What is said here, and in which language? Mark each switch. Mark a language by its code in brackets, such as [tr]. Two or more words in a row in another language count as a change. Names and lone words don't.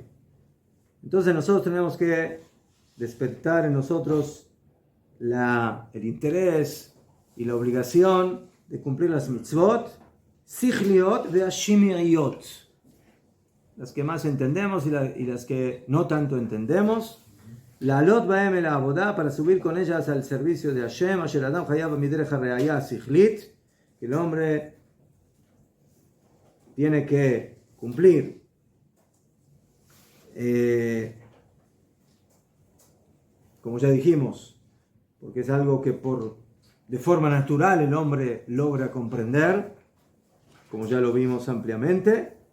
[es] Entonces nosotros tenemos que despertar en nosotros el interés y la obligación de cumplir las mitzvot, [he] שכליות ושמעיות, [es] las que más entendemos y las que no tanto entendemos, [he] לעלות בהם אל העבודה, [es] para subir con ellas al servicio de Hashem, [he] אשר אדם חייב מדרך הראיה השכלית, [es] que el hombre tiene que cumplir como ya dijimos, porque es algo que de forma natural el hombre logra comprender, como ya lo vimos ampliamente.